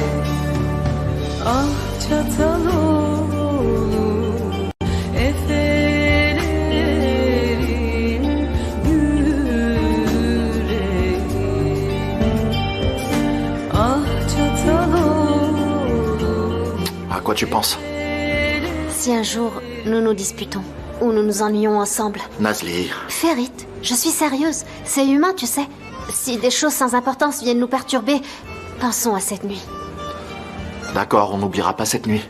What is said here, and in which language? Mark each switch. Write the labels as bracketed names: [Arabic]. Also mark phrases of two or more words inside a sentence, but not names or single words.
[Turkish] Ah çatal olur efelerin yüreği. Ah çatal olur. [French] À quoi tu penses? Si un jour nous nous disputons ou nous nous ennuyons ensemble. Nazli. Ferit, je suis sérieuse. C'est humain, tu sais. Si des choses sans importance viennent nous perturber, pensons à cette nuit. D'accord, on n'oubliera pas cette nuit.